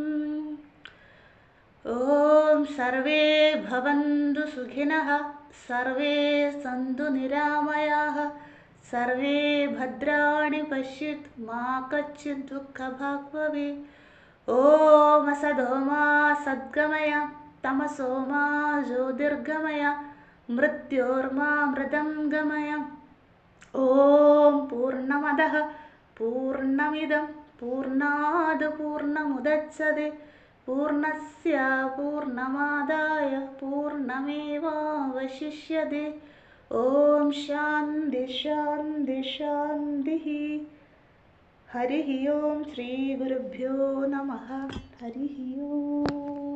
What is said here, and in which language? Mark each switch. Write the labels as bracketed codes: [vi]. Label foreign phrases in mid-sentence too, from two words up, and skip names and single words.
[sa] ഓം സർവേ ഭവന്തു സുഖിനഃ, സർവേ സന്തു നിരാമയാഃ, സർവേ ഭദ്രാണി പശ്യന്തു മാ കശ്ചിത് ദുഃഖഭാഗ് ഭവേത്. ഓം അസതോ മാ സദ്ഗമയ, തമസോ മാ ജ്യോതിർഗമയ, മൃത്യോർമാ മൃതം ഗമയ. ഓം പൂർണ്ണമദഃ പൂർണ്ണമിദം പൂർണ്ണാത് പൂർണ്ണമുദച്യതേ പൂർണ്ണസ്യ പൂർണ്ണമാദായ പൂർണ്ണമേവാവശിഷ്യതേ. ഓം ശാന്തി ശാന്തി ശാന്തിഃ. ഹരിഃ ഓം ശ്രീ ഗുരുഭ്യോ നമഃ. ഹരിഃ ഓം.